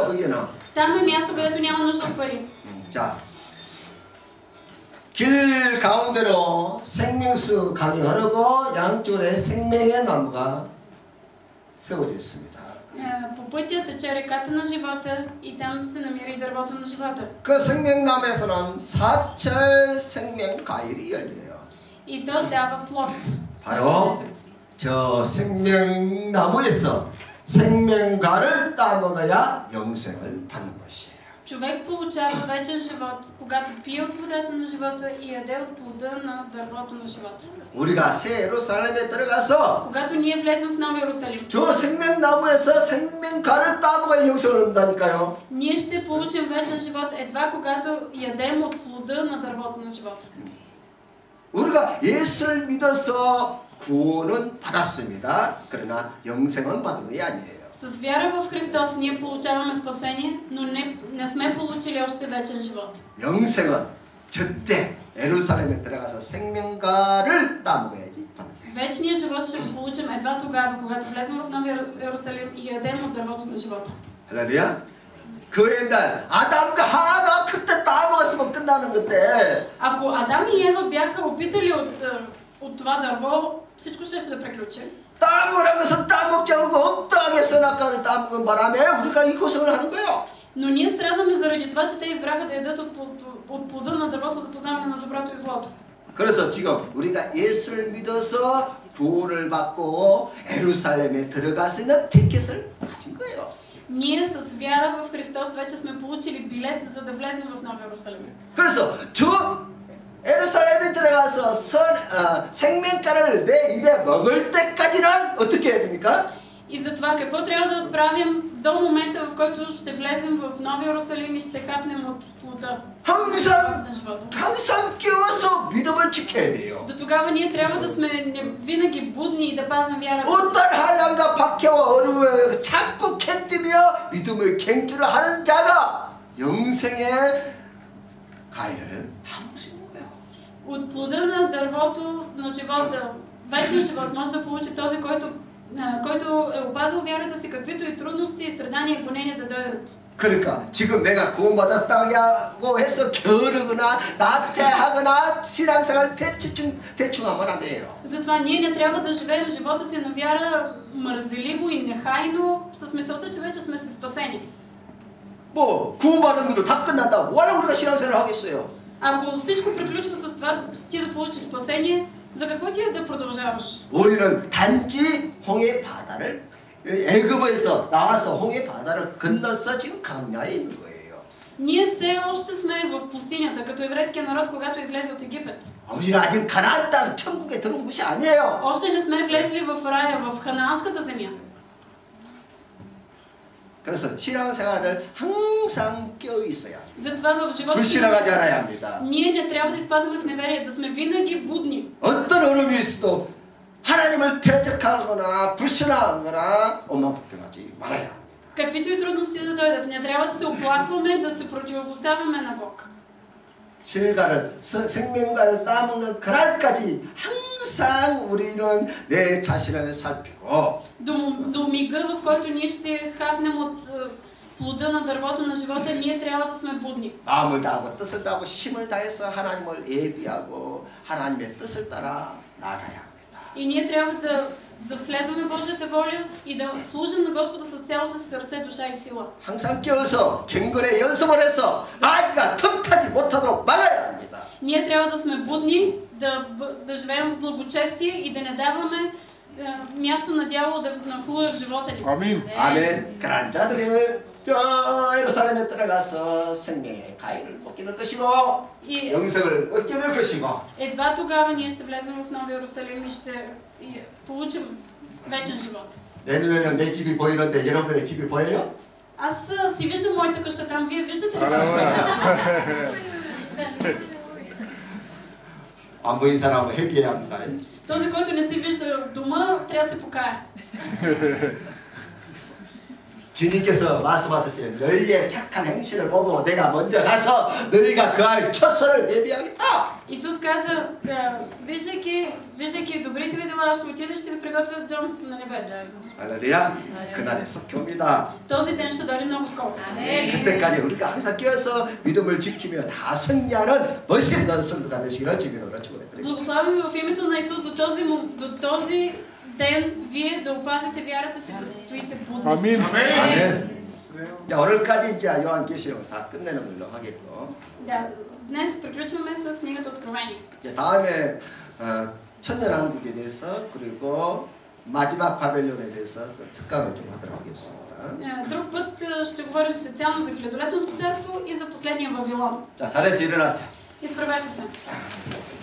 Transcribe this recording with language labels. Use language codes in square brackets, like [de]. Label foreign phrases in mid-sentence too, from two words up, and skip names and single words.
[ko] 거기는. [bg] Там е място, където няма нужда от пари. [ko] 자, 길 가운데로 생명수 강이 흐르고 양쪽에 생명의 나무가 세워져 있습니다. [bg] По пътя тече реката на живота и там се намира и дървото на живота. [ko] 그 생명나무에서는 사철 생명 과일이 열려요. [bg] И то дава плод. [ko] 바로 저 생명나무에서 생명과를 따먹어야 영생을 받는 것이에요. [bg] Човек получава вечен живот, когато пие от водата на живота и яде от плода на дървото на живота. [ko] 우리가 새 예루살렘에 들어가서 [bg] Когато ние влезем в Нов Иерусалим, [ko] 저 생명나무에서 생명과를 따먹어야 영생을 얻는다니까요. [bg] ние ще получим вечен живот едва когато ядем от плода на дървото на живота. [ko] 우리가 예수를 믿어서 구원은 받았습니다. 그러나 영생은 받은 게 아니에요. [bg] С вяра в Христос ние получаваме спасение, но не сме получили още вечен живот. [ko] 영생은 저때 예루살렘에 들어가서 생명과를 따먹어야지 받는 거예요. [bg] Вечният живот ще го получим едва тогава, когато влезем в Новия Иерусалим и ядем от дървото на живота. [ko] 할렐루야. 그 옛날 아담과 하와가 그때 따먹었으면 끝나는 건데. [bg] Ако Адам и Ева бяха опитали от това дърво, всичко ще да приключи. [ko] 따먹으란 것은 따먹지 않고 엉뚱하게 선악과를 따먹은 바람에 우리가 이 고생을 하는 거예요. [bg] Но ние страдаме заради това, че те избраха да ядат от плода на дървото за познаване на доброто и злото. [ko] 그래서 지금 우리가 예수를 믿어서 구원을 받고 예루살렘에 들어갈 수 있는 티켓을 가진 거예요. [bg] Ние с вяра в Христос вече сме получили билет, за да влезем в Новия Иерусалим. [ko] 그래서 저 예루살렘에 들어가서 생명가를 내 입에 먹을 때까지는 어떻게 해야 됩니까? [bg] И затова какво трябва да правим до момента, в който ще влезем в Новия Иерусалим и ще хапнем от плода? [ko] 항상 깨워서 믿음을 지켜야 돼요. [bg] До тогава ние трябва да сме винаги будни и да пазим вярата. [ko] 어떤 한량과 박해와 어려움에 자꾸 캔뜨며 믿음의 갱주를 하는 자가 영생의 과일을 담을 수 있는 거예요. [bg] От плода на дървото на живота, вечен живот може да получи този, който е опазил вярата си, каквито и трудности, и страдания и гонения да дойдат. [ko] 그러니까 지금 내가 구원받았다고 해서 게으르거나 나태하거나 신앙생활 대충 하면 안 돼요. [bg] Затова ние не трябва да живеем живота си на вяра мързеливо и нехайно с мисълта, че вече сме си спасени. [ko] 뭐 구원받은 것도 다 끝난다. 뭐하러 우리가 신앙생활을 하겠어요? [bg] Ако всичко приключва с това, ти да получиш спасение, за какво ти е да продължаваш? [ko] 우리는 단지 홍해 바다를 애굽에서 나와서 홍해 바다를 건너서 지금 광야에 있는 거예요. [bg] Ние все още сме в пустинята, като еврейския народ, когато излезе от Египет. [ko] 우리는 아직 가나안 땅 천국에 들어온 것이 아니에요. [bg] Още не сме влезли в рая, в ханаанската земя. [ko] 그래서 신앙생활을 항상 깨어 있어야 합니다. [bg] Затова в живота [ko] 불신앙하지 않아야 합니다. [bg] ние не трябва да изпадаме в неверие, да сме винаги будни. [ko] 어떤 어려움이 있어도 하나님을 대적하거나 불신앙하거나 엉망복병하지 말아야 합니다. [bg] Каквито и трудности да дойдат, не трябва да се оплакваме, да се противопоставяме на Бог. [ko] 생명과를 따먹는 그날까지 항상 우리는 내 자신을 살피고 [bg] До мига, в който ние ще хапнем от плода на дървото на живота, ние трябва да сме будни. [ko] 마음을 다하고 뜻을 다하고 힘을 다해서 하나님을 예비하고 하나님의 뜻을 따라 나가야 합니다. [bg] И ние трябва да следваме Божията воля и да служим на Господа с цялото си сърце, душа и сила. [ko] 항상 깨어서 경건의 연습을 해서 마귀가 틈타지 못하도록 막아야 합니다. [bg] Ние трябва да сме будни, да живеем в благочестие и да не даваме място на дявола да нахлуе в живота ни. Амин. [ko] 아멘. 그런 자들을 저 예루살렘에 들어가서 생명의 과일을 먹게 될 것이고 영생을 얻게 될 것이고. [bg] Едва тогава ние ще влезем в Новия Иерусалим и ще получим вечен живот. [ko] 내년에는 내 집이 보이는데 여러분의 집이 보여요? [bg] Аз си виждам моята къща там, вие виждате ли къщата? [ko] 안 보인 사람은 회개해야 합니다. [bg] Този, който не си вижда дома, трябва да се покая. [ko] 주님께서 말씀하셨죠. 너희의 착한 행실을 보고 내가 먼저 가서 너희가 그할 처소를 예비하겠다. [bg] Исус каза, виждайки добрите ви дела, ще отида, ще ви приготвя дом на небето. [ko] 할렐루야. 그날에 석혀 옵니다. [bg] Този ден ще дойде много скоро. [ko] 그때까지 우리가 항상 깨어서 믿음을 지키며 다 승리하는 멋있는 성도가 되시기를 주님으로 축원해드립니다. [bg] Благославяме в името на Исус до този ден вие да опазите вярата си, да стоите будни. Амин. [ko] 아멘. 자, 오늘까지 이제 요한계시록 다 끝내는 걸로 하겠고. [bg] Да, днес приключваме с книгата Откровение. [ko] 이제 다음에 천년왕국에 대해서 그리고 마지막 바벨론에 대해서 또 특강을 좀 하도록 하겠습니다. [bg] Друг път ще говорим специално за Хилядолетното царство и за последния Вавилон. [ko] 자, 자리에서 일어나세요. [bg] Изправете се.